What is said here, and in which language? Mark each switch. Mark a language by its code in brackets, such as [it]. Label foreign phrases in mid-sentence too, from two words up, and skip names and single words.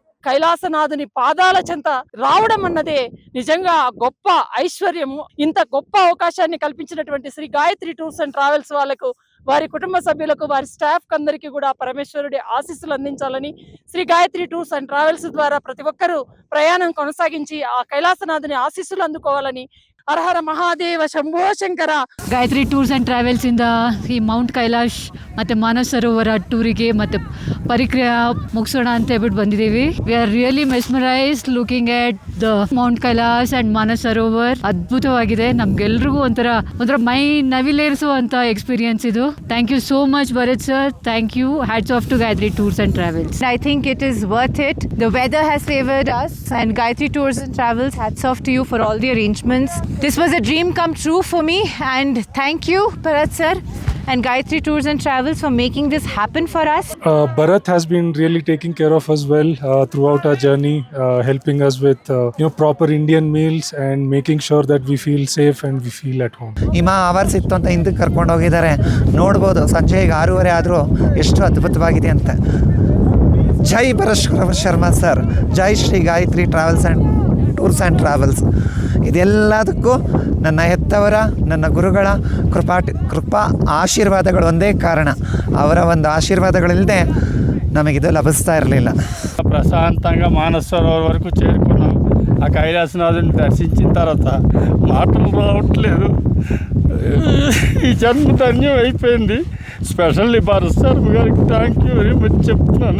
[te] కైలాసనాథుని పాదాల చెంత రావడం అన్నదే నిజంగా గొప్ప ఐశ్వర్యము. ఇంత గొప్ప అవకాశాన్ని కల్పించినటువంటి శ్రీ గాయత్రి టూర్స్ అండ్ ట్రావెల్స్ వాళ్ళకు, వారి కుటుంబ సభ్యులకు, వారి స్టాఫ్ అందరికీ కూడా పరమేశ్వరుడి ఆశీస్సులు అందించాలని, శ్రీ గాయత్రి టూర్స్ అండ్ ట్రావెల్స్ ద్వారా ప్రతి ఒక్కరూ ప్రయాణం కొనసాగించి ఆ కైలాసనాథుని ఆశీస్సులు అందుకోవాలని. [kn] ಹರ ಮಹಾದೇವ ಶಂಭೋ ಶಂಕರ. ಗಾಯತ್ರಿ ಟೂರ್ಸ್ ಆ್ಯಂಡ್ ಟ್ರಾವೆಲ್ಸ್ ಇಂದ ಈ ಮೌಂಟ್ ಕೈಲಾಶ್ ಮತ್ತು ಮಾನಸ ಸರೋವರ ಟೂರಿಗೆ ಮತ್ತು ಪರಿಕ್ರಿಯೆ ಮುಗಿಸೋಣ ಅಂತ ಹೇಳ್ಬಿಟ್ಟು ಬಂದಿದ್ದೀವಿ. [en] We are really mesmerized looking at the Mount Kailash and Manasa Sarovar. ಅದ್ಭುತವಾಗಿದೆ. [kn] ನಮ್ಗೆಲ್ರಿಗೂ ಒಂಥರ ಮೈ ನವಿಲೇರಿಸುವಂಥ ಎಕ್ಸ್ಪೀರಿಯನ್ಸ್ ಇದು. [en] Thank you so much Bharat sir. Thank you. Hats off to Gayatri Tours and Travels. I think it is worth it. The weather has favored us, and Gayatri Tours and Travels, hats off to you for all the arrangements. This was a dream come true for me, and thank you Bharat sir and Gayatri Tours and Travels for making this happen for us. Bharat has been really taking care of us well throughout our journey, helping us with proper Indian meals and making sure that we feel safe and we feel at home. [kn] ಹಿಮ ಅವರ್ಸ್ ಇತ್ತು ಅಂತ ಹಿಂದಕ್ಕೆ ಕರ್ಕೊಂಡು ಹೋಗಿದ್ದಾರೆ. ನೋಡ್ಬೋದು ಸಂಜೆ 6:30 ಆದರೂ ಎಷ್ಟು ಅದ್ಭುತವಾಗಿದೆ ಅಂತ. ಜೈ ಭರತ್ ಶರ್ಮಾ ಸರ್, ಜೈ ಶ್ರೀ ಗಾಯತ್ರಿ ಟ್ರಾವೆಲ್ಸ್ ಆ್ಯಂಡ್ ಟೂರ್ಸ್ ಆ್ಯಂಡ್ ಟ್ರಾವೆಲ್ಸ್. ಇದೆಲ್ಲದಕ್ಕೂ ನನ್ನ ಹೆತ್ತವರ, ನನ್ನ ಗುರುಗಳ ಕೃಪಾ ಆಶೀರ್ವಾದಗಳು ಒಂದೇ ಕಾರಣ. ಅವರ ಒಂದು ಆಶೀರ್ವಾದಗಳಿಲ್ಲದೆ ನಮಗಿದು ಲಭಿಸ್ತಾ ಇರಲಿಲ್ಲ. [te] ప్రశాంతంగా మానస సరోవర్ వరకు చేరుకున్నాం. ఆ కైలాసనాథుని దర్శించిన తర్వాత మాటలు రావట్లేదు. ఈ జన్మ ధన్యం అయిపోయింది. స్పెషల్లీ భరత్ శర్మ గారికి [en] thank you very much [te] చెప్తున్నాను.